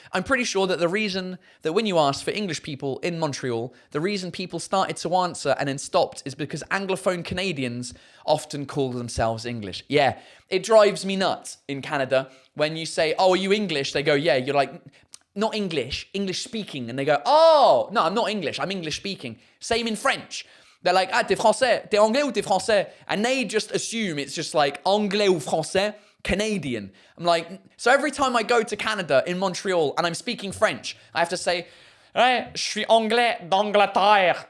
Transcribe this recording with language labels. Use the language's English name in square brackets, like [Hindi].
[English] I'm pretty sure that the reason that when you asked for English people in Montreal, the reason people started to answer and then stopped is because Anglophone Canadians often call themselves English. Yeah, it drives me nuts in Canada. When you say, oh, are you English? They go, yeah. You're like, not English, English speaking. And they go, oh, no, I'm not English. I'm English speaking. Same in French. They're like, [French] t'es français, t'es anglais ou t'es français? [English] And they just assume it's just like [French] anglais ou français, [English] Canadian. I'm like, so every time I go to Canada in Montreal and I'm speaking French, I have to say, [French] je suis anglais d'Angleterre.